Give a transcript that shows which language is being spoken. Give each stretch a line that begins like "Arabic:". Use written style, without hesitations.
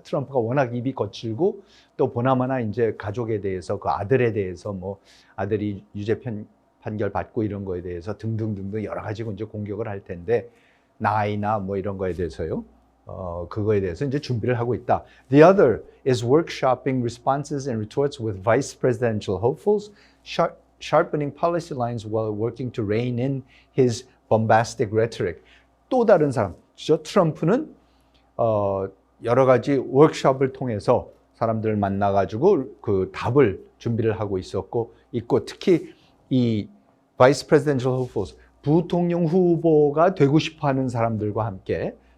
Korean: 트럼프가 워낙 입이 거칠고 또 보나마나 이제 가족에 대해서 그 아들에 대해서 뭐 아들이 유죄 판결 받고 이런 거에 대해서 등등등등 여러 가지 이제 공격을 할 텐데 나이나 뭐 이런 거에 대해서요. 그거에 대해서 이제 준비를 하고 있다.
English: The other is workshopping responses and retorts with vice presidential hopefuls, sharpening policy lines while working to rein in his bombastic rhetoric.
Korean: 또 다른 사람, 트럼프는 여러 가지 워크숍을 통해서 사람들을 만나가지고 그 답을 준비를 하고 있고 특히 이
English: vice presidential hopefuls,
Korean: 부통령 후보가 되고 싶어하는 사람들과 함께